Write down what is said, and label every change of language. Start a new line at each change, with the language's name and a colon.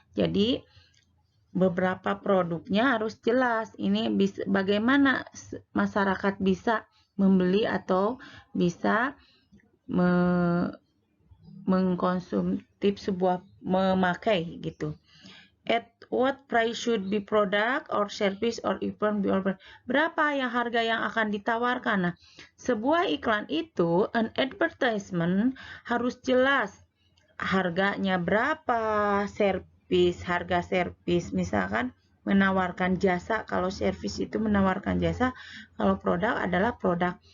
Indonesian: Jadi beberapa produknya harus jelas. Ini bagaimana masyarakat bisa membeli atau bisa mengkonsumtif memakai gitu.
English: At what price should be product or service or even be offered?
Indonesian: Berapa yang harga yang akan ditawarkan? Nah, sebuah iklan itu, an advertisement harus jelas harganya berapa, harga servis, misalkan menawarkan jasa, kalau servis itu menawarkan jasa, kalau produk adalah produk.